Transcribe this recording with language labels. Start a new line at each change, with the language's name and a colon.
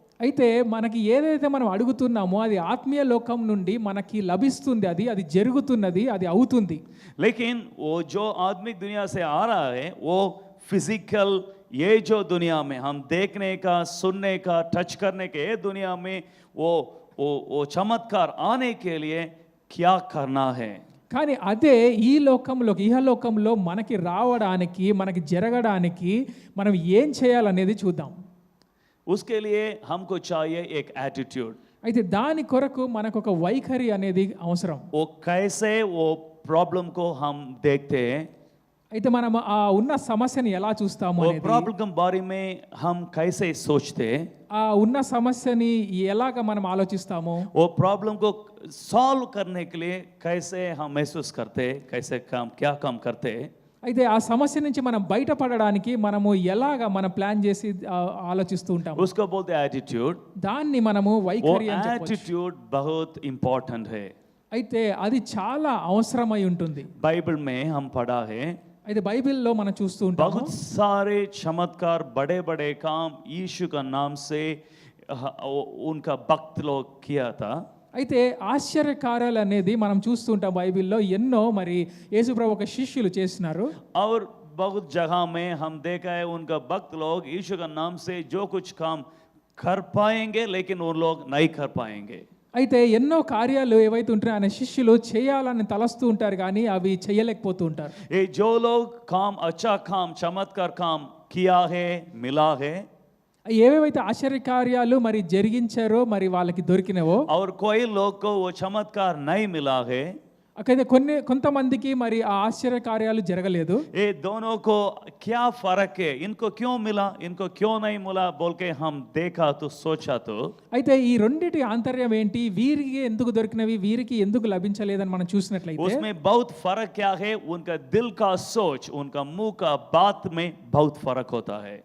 Telugu: అయితే మనకి ఏదైతే మనం అడుగుతున్నామో అది ఆత్మీయ లోకం నుండి మనకి లభిస్తుంది, అది జరుగుతున్నది, అది అవుతుంది.
Hindi: लेकिन वो जो आत्मिक दुनिया से आ रहा है वो फिजिकल, ये जो दुनिया में हम देखने का, सुनने का, टच करने के ये दुनिया में वो चमत्कार आने के लिए क्या करना है.
Telugu: కానీ అదే ఈ లోకంలోకి, ఇహలోకంలో మనకి రావడానికి, మనకి జరగడానికి మనం ఏం చేయాలనేది చూద్దాం.
Hindi: उसके लिए हमको चाहिए एक एटीट्यूड.
Telugu: అయితే దాని కొరకు మనకు ఒక వైఖరి అనేది అవసరం.
Hindi: वो कैसे वो प्रॉब्लम को हम देखते हैं,
Telugu: అయితే మనం ఆ ఉన్న సమస్యని ఎలా చూస్తాము
Hindi: वो
Telugu: అనేది,
Hindi: प्रॉब्लम के बारे में हम कैसे सोचते हैं,
Telugu: ఆ ఉన్న సమస్యని ఎలాగ మనం ఆలోచిస్తాము,
Hindi: वो प्रॉब्लम को सॉल्व करने के लिए कैसे हम महसूस करते, कैसे क्या काम करते.
Telugu: అయితే ఆ సమస్య నుంచి మనం బయటపడడానికి మనము ఎలాగ మనం ప్లాన్ చేసి ఆలోచిస్తూ ఉంటాము.
Hindi: उसको बोलते हैं एटीट्यूड.
Telugu: దాన్ని మనము
Hindi: वो
Telugu: వైఖరి అని చెప్పొచ్చు.
Hindi: एटीट्यूड बहुत इंपॉर्टेंट है.
Telugu: అయితే అది చాలా అవసరమై ఉంటుంది.
Hindi: बाइबल में हम पढ़ा है,
Telugu: అయితే బైబిల్లో మనం చూస్తూ ఉంటాము
Hindi: बहुत सारे चमत्कार, बड़े बड़े काम यीशु का नाम से उनका भक्त लोग किया था।
Telugu: అయితే ఆశ్చర్యకార్యాలు అనేది మనం చూస్తూ ఉంటాం బైబిల్లో ఎన్నో మరి యేసుప్రభు ఒక శిష్యులు చేసినారు.
Hindi: और बहुत जगह में हम देखा है उनका भक्त लोग यीशु का नाम से जो कुछ काम कर पाएंगे लेकिन उन लोग नहीं कर पाएंगे।
Telugu: అయితే ఎన్నో కార్యాలు ఏవైతే ఉంటాయో ఆయన శిష్యులు చేయాలని తలస్తూ ఉంటారు కానీ అవి చేయలేకపోతూ ఉంటారు.
Hindi: ये जो लोग काम अच्छा काम चमत्कार काम किया है मिला है,
Telugu: ఏవేవైతే ఆశ్చర్యకార్యాలు మరి జరిగించారో మరి వాళ్ళకి దొరికినవో,
Hindi: और कोई लोग को वो चमत्कार नहीं मिला है,
Telugu: అయితే కొంతమందికి మరి ఆ ఆశ్చర్యకార్యాలు జరగలేదు.
Hindi: ये दोनों को क्या फर्क है, इनको क्यों मिला इनको क्यों नहीं मिला बोल के हम देखा तो सोचा तो
Telugu: అయితే ఈ రెండిటి ఆంతర్యం ఏంటి, వీరికి ఎందుకు దొరికినవి వీరికి ఎందుకు లభించలేదని మనం చూసినట్లయితే
Hindi: उसमें बहुत फर्क क्या है, उनका दिल का सोच उनका मुंह का बात में बहुत फर्क होता है।